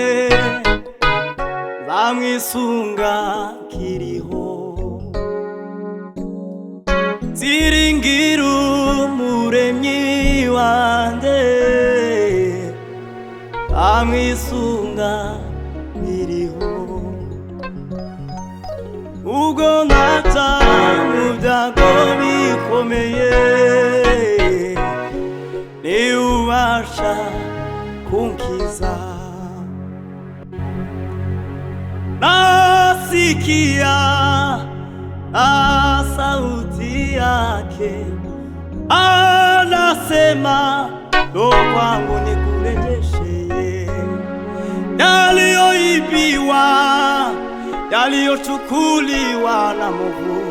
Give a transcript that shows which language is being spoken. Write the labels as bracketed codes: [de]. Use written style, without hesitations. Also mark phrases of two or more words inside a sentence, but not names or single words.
[rw] nzamwisunga kiriho, siringira umuremyi wanje, nzamwisunga nkiriho, ubwo naca mu byago bikomeye, niwe ubasha kunkiza. [sw] Nasikia sauti yake anasema, ndo kwangu nikurejeshe yaliyoibiwa, yaliyochukuliwa na Mungu.